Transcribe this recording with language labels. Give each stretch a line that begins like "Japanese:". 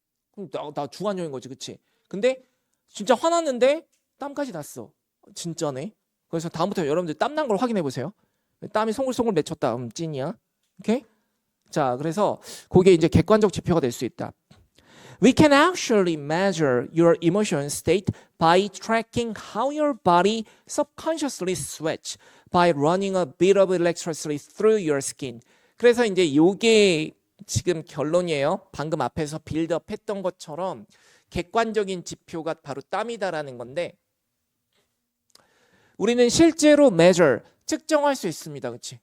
Korean: 그럼 나 주관적인 거지, 그치? 근데 진짜 화났는데 땀까지 났어. 진짜네. 그래서 다음부터 여러분들 땀난 걸 확인해 보세요. 땀이 송글송글 맺혔다. 찐이야. 오케이? 자, 그래서 그게 이제 객관적 지표가 될 수 있다.
English: We can actually measure your emotion state by tracking how your body subconsciously sweats by running a bit of electricity through your skin.
Korean: 그래서 이제 요게 지금 결론이에요. 방금 앞에서 빌드업 했던 것처럼 객관적인 지표가 바로 땀이다라는 건데 우리는 실제로 measure, 측정할 수 있습니다. 그치?